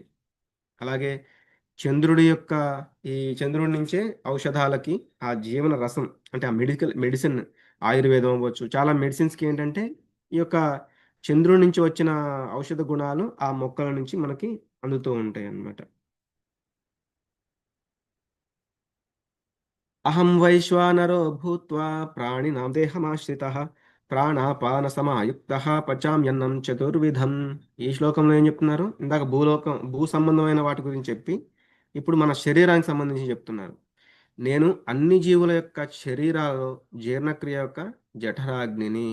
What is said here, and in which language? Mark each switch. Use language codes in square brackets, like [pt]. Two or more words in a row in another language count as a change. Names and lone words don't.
[te] అలాగే చంద్రుడి యొక్క ఈ చంద్రుడి నుంచే ఔషధాలకి ఆ జీవన రసం అంటే ఆ మెడిసిన్ ఆయుర్వేదం అవ్వచ్చు. చాలా మెడిసిన్స్‌కి ఏంటంటే ఈ యొక్క చంద్రుడి నుంచి వచ్చిన ఔషధ గుణాలు ఆ మొక్కల నుంచి మనకి అందుతూ ఉంటాయన్నమాట. [sa] అహం వైశ్వానరో భూత్వా ప్రాణినాం దేహమాశ్రితః ప్రాణాపానసమాయుక్తః పచామ్యన్నం చతుర్విధం. [te] ఈ శ్లోకంలో ఏం చెప్తున్నారు? ఇందాక భూ సంబంధమైన వాటి గురించి చెప్పి ఇప్పుడు మన శరీరానికి సంబంధించి చెప్తున్నారు. నేను అన్ని జీవుల యొక్క శరీరాలలో జీర్ణక్రియ యొక్క జఠరాగ్నిని.